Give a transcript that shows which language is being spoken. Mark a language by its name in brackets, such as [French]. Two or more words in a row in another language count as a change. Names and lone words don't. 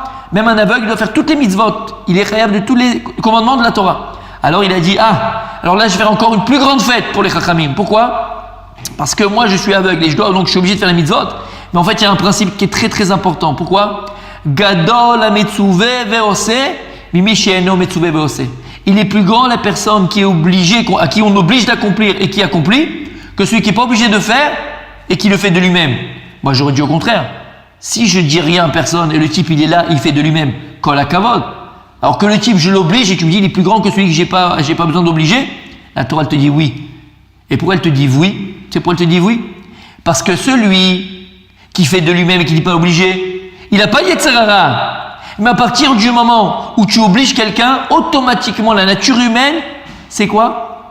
[French] Même un aveugle, il doit faire toutes les mitzvot. Il est chayav de tous les commandements de la Torah. Alors il a dit, alors là, je vais faire encore une plus grande fête pour les Chachamim. Pourquoi? Parce que moi, je suis aveugle et donc je suis obligé de faire les mitzvot. Mais en fait, il y a un principe qui est très très important. Pourquoi? [Hebrew] גדול המצווה ועושה, ממי שאינו מצווה ועושה. [French] Il est plus grand la personne qui est obligée, à qui on oblige d'accomplir et qui accomplit, que celui qui n'est pas obligé de faire et qui le fait de lui-même. Moi, j'aurais dit au contraire. Si je dis rien à personne et le type il est là, il fait de lui-même, [Hebrew] כל הכבוד. [French] Alors que le type, je l'oblige et tu me dis, il est plus grand que celui que j'ai pas besoin d'obliger, la Torah elle te dit oui. Et pourquoi elle te dit oui? Tu sais pourquoi elle te dit oui? Parce que celui qui fait de lui-même et qui n'est pas obligé, il n'a pas de [Hebrew] יצר הרע. [French] Mais à partir du moment où tu obliges quelqu'un, automatiquement la nature humaine, c'est quoi?